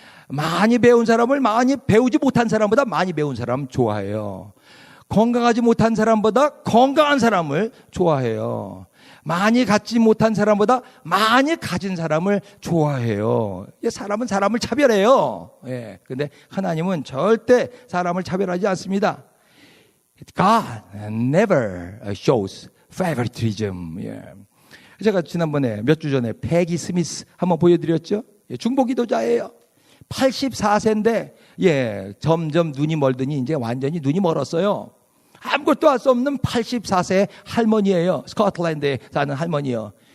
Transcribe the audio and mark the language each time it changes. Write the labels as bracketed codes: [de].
[ko] 많이 배운 사람을 많이 배우지 못한 사람보다 많이 배운 사람 좋아해요. 건강하지 못한 사람보다 건강한 사람을 좋아해요. 많이 갖지 못한 사람보다 많이 가진 사람을 좋아해요. 사람은 사람을 차별해요. 예. 근데 하나님은 절대 사람을 차별하지 않습니다. [en] God never shows favoritism. [ko] 예. 제가 지난번에 몇 주 전에 패기 스미스 한번 보여드렸죠. 예, 중보 기도자예요. 84세인데 예, 점점 눈이 멀더니 이제 완전히 눈이 멀었어요. 아무것도 할 수 없는 84세 할머니예요. 스코틀랜드에 사는 할머니요.